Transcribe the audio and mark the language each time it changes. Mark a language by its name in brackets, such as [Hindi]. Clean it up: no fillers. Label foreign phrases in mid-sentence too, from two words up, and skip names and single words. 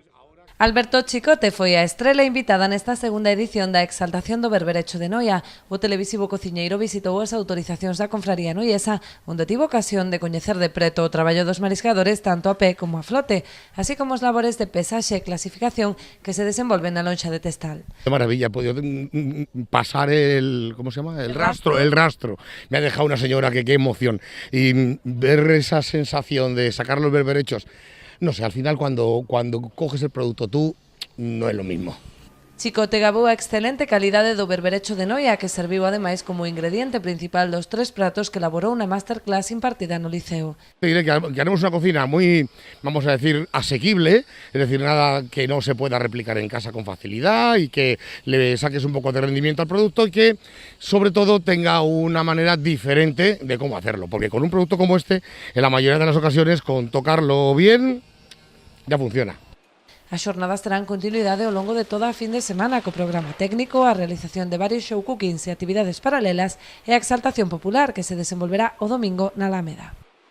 [Galician] Alberto Chicote foi a estrela invitada nesta segunda edición da Exaltación do Berberecho de Noia. O televisivo cociñeiro visitou as autorizacións da confraría noiesa, onde tivo ocasión de coñecer de preto o traballo dos mariscadores tanto a pé como a flote, así como os labores de pesaxe e clasificación que se desenvolven na lonxa de Testal. [Spanish] Qué maravilla, he podido pasar ¿cómo se llama? El rastro. Me ha dejado una señora que qué emoción. Y ver esa sensación de sacar los berberechos, no sé, al final cuando coges el producto tú, no es lo mismo. [Galician] Chicote gabou a excelente calidade do berberecho de Noia, que serviu ademais como ingrediente principal dos 3 pratos que elaborou na masterclass impartida no Liceo. [Spanish] Te diré que haremos una cocina muy, vamos a decir, asequible, es decir, nada que no se pueda replicar en casa con facilidad y que le saques un poco de rendimiento al producto y que, sobre todo, tenga una manera diferente de cómo hacerlo, porque con un producto como este, en la mayoría de las ocasiones, con tocarlo bien, ya funciona. [Galician] As xornadas terán continuidade ao longo de toda a fin de semana co programa técnico, a realización de varios [English] show cookings [Galician] e actividades paralelas e a exaltación popular que se desenvolverá o domingo na Alameda.